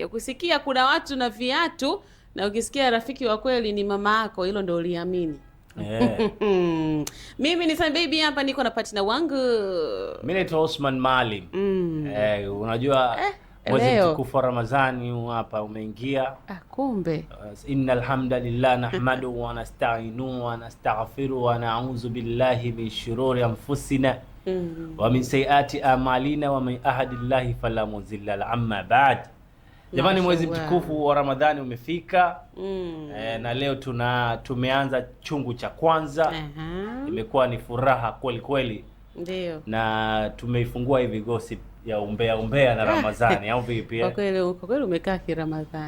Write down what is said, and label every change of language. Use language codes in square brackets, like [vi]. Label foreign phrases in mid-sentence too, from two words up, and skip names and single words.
[sw] Ukisikia kuna watu na viatu, na ukisikia rafiki wa kweli ni mama yako, hilo ndio uliamini. Yeah. Mimi ni Sun Baby, hapa niko na partner wangu. Mimi naitwa Osman Maalim. Unajua mwezi mtukufu wa Ramadhani hapa umeingia. Kumbe. [ar] إن الحمد لله نحمده ونستعينه ونستغفره ونعوذ بالله من شرور أنفسنا ومن سيئات أعمالنا ومن يهده الله فلا مضل له أما بعد. [sw] Jamani, mwezi mtukufu wa Ramadhani umefika. Na leo tumeanza chungu cha kwanza. Imekuwa ni furaha kweli kweli. Ndio. Na tumeifungua hivi gossip ya umbea na Ramadhani au vipi? Kwa kweli umekaa ki Ramadhani.